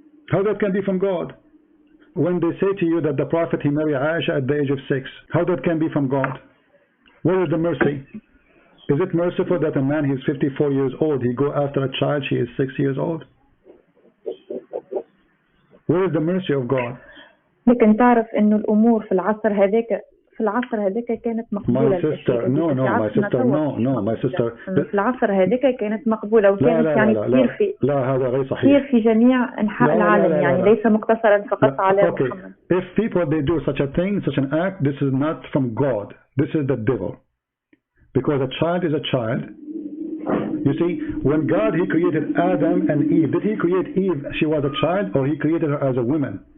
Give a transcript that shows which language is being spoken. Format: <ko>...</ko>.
<en>How that can be from God? When they say to you that the Prophet, he married Aisha at the age of 6, how that can be from God? Where is the mercy? Is it merciful that a man, he's 54 years old, he go after a child, she is 6 years old? Where is the mercy of God?</en> <ar>لكن تعرف إنه الأمور في العصر هذاك في العصر هذاك كانت مقبولة.</ar> <en>My sister, no, my sister.</en> <ar>في العصر هذاك كانت مقبولة وكانت يعني كثير في هذا غير صحيح. كثير في جميع أنحاء العالم يعني ليس مقتصرا فقط على محمد.</ar> <en>If people they do such a thing, such an act, this is not from God. This is the devil. Because a child is a child. You see, when God he created Adam and Eve, did he create Eve? She was a child, or he created her as a woman?</en>